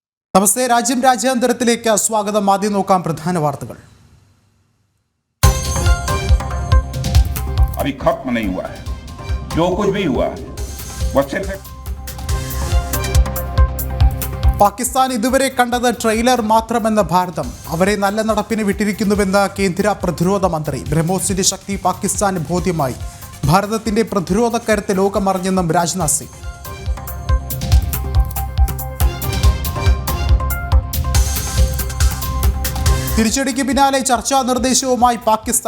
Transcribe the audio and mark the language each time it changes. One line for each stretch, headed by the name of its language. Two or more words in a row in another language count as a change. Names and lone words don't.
Malayalam: നമസ്തേ. രാജ്യാന്തരത്തിലേക്ക് സ്വാഗതം. ആദ്യം നോക്കാം പ്രധാന വാർത്തകൾ.
Hindi: अभी खत्म नहीं हुआ है, जो कुछ भी हुआ वो सिर्फ
Malayalam: പാകിസ്ഥാൻ ഇതുവരെ കണ്ടത് ട്രെയിലർ മാത്രമെന്ന ഭാരതം അവരെ നല്ല നടപ്പിന് വിട്ടിരിക്കുന്നുവെന്ന് കേന്ദ്ര പ്രതിരോധ മന്ത്രി. ബ്രഹ്മോസിന്റെ ശക്തി പാകിസ്ഥാന് ബോധ്യമായി. ഭാരതത്തിന്റെ പ്രതിരോധ കരുത്ത് ലോകമറിഞ്ഞെന്നും രാജ്നാഥ് സിംഗ്. തിരിച്ചടിക്ക് പിന്നാലെ ചർച്ചാ നിർദ്ദേശവുമായി പാകിസ്ഥാൻ.